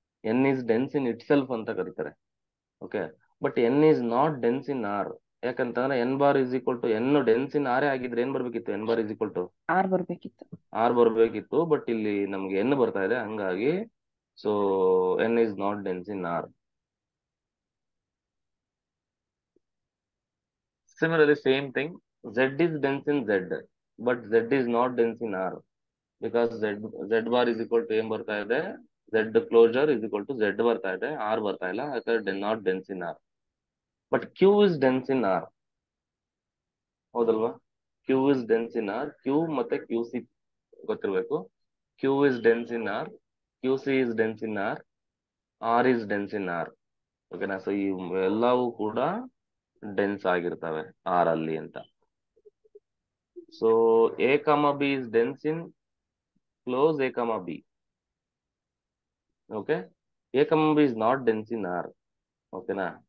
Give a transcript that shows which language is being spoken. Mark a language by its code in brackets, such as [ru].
[en] N is dense in itself [kn] ಅಂತ ಕರೀತಾರೆ. [en] Okay, but N is not dense in R. [kn] ಯಾಕಂತಂದ್ರೆ [en] N bar is equal to N dense in R [kn] ಆಗಿದ್ರೆ ಏನ್ ಬರ್ಬೇಕಿತ್ತು, [en] N bar is equal to [kn] R ಬರ್ಬೇಕಿತ್ತು. [en] but [kn] ಇಲ್ಲಿ ನಮ್ಗೆ [en] N [kn] ಬರ್ತಾ ಇದೆ, ಹಂಗಾಗಿ [en] So N is not dense in R. Similarly, same thing, Z is dense in Z, but Z is not dense in R because Z bar is equal to [kn] ಏನ್ ಬರ್ತಾ ಇದೆ, [en] Z closure is equal to Z [kn] ಬರ್ತಾ ಇದೆ, R ಬರ್ತಾ ಇಲ್ಲ, ಯಾಕಂದ್ರೆ [en] not dense in R. But Q is dense in R. [kn] ಹೌದಲ್ವಾ? [en] Q is dense in R. [kn] Q ಮತ್ತೆ QC ಗೊತ್ತಿರಬೇಕು. [en] Q is dense in R, QC is dense in R, R is dense in R. ಓಕೆನಾ? [kn] So ಈ ಎಲ್ಲವೂ ಕೂಡ dense ಆಗಿರ್ತವೆ R ಅಲ್ಲಿ ಅಂತ. [en] So A comma B is dense in close A comma B. Okay, A comma B is not dense in R. ಓಕೆನಾ?